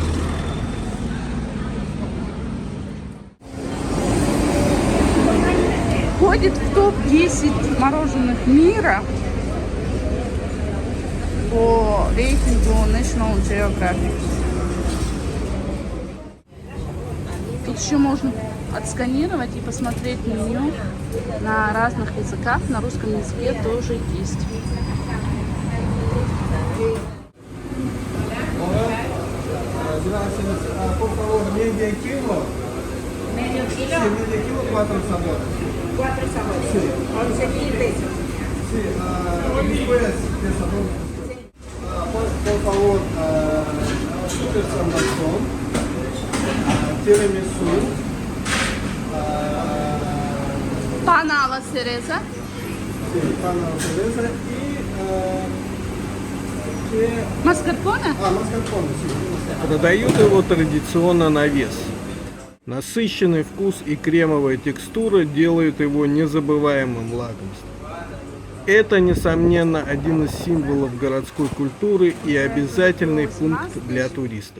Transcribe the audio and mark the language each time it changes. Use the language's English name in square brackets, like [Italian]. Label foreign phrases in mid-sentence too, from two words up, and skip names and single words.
[Russian] Входит в топ-10 мороженых мира по рейтингу [English] National Geographic. [Russian] Тут еще можно отсканировать и посмотреть меню на разных языках. На русском языке тоже есть. [Spanish] Medio kilo, 4 sabores. 4 sabores. Sí. 11.000 pesos. Sí, después de sabor. Por favor, super salmón, tiramisú, Pana a la cereza. sí, pan a la cereza y [Russian] Маскарпоне? [Spanish] маскарпоне, sí. [Russian] Продают его традиционно на вес. Насыщенный вкус и кремовая текстура делают его незабываемым лакомством. Это, несомненно, один из символов городской культуры и обязательный пункт для туристов.